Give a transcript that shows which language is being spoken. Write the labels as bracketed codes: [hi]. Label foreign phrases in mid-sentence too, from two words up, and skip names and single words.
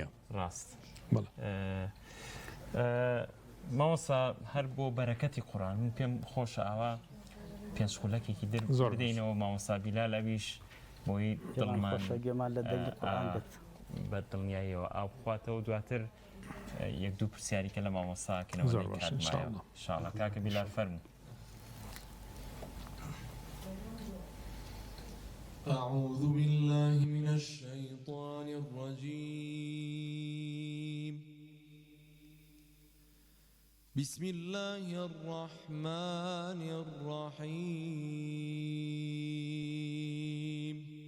[ckb] ڕاست مەوەسا هەر بۆ بەرەکەتی قورئان من پێم خۆشە ئاوا پێنج خولەکێکی دەردەینەوە مامۆستا بیلال ئەویش بۆی دڵمان لە دەنگی قورئان بێت بە دڵنیاییەوە ئاو بخواتەوە دواتر یەک دوو پرسیاریکە لە مامۆستاکەنەوە ئینشاڵڵا کاکە بیلال فەرموو [ar] أعوذ بالله من الشيطان الرجيم بسم الله الرحمن الرحيم